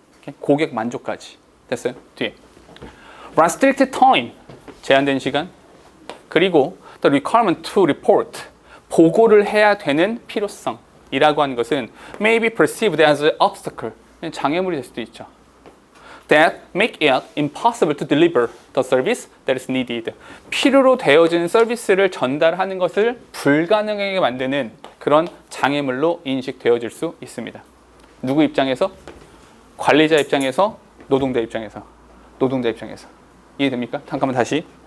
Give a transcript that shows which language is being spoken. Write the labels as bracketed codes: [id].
[ko] 오케이? 고객 만족까지. 됐어요? 뒤에. [en] restricted time, [ko] 제한된 시간. [en] 그리고 the requirement to report, [ko] 보고를 해야 되는 필요성이라고 하는 것은 [en] may be perceived as an obstacle, [ko] 장애물이 될 수도 있죠. [en] that make it impossible to deliver the service that is needed. [ko] 필요로 되어지는 서비스를 전달하는 것을 불가능하게 만드는 그런 장애물로 인식되어질 수 있습니다. 누구 입장에서? 관리자 입장에서, 노동자 입장에서. 노동자 입장에서. 이해됩니까? 잠깐만 다시.